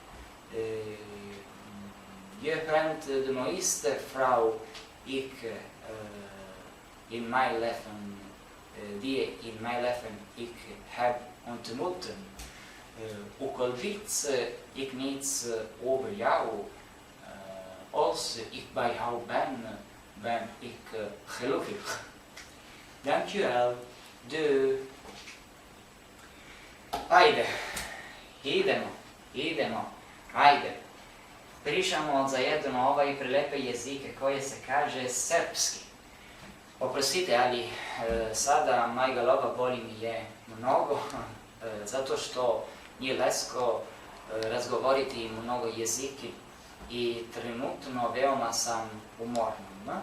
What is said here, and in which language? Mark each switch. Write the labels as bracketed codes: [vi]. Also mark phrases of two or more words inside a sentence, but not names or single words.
[nl] Je bent de mooiste vrouw die in mijn leven heb ontmoet. Ook al weet ik niets over jou, als ik bij jou ben ik gelukkig. Dankjewel. [sr] Ajde, idemo, ajde. Pričamo zajedno ovaj prelepe jezike koje se kaže srpski. Oprostite, ali sada moja glava boli mi je mnogo, zato što nije lako razgovoriti mnogo jeziki i trenutno veoma sam umoran.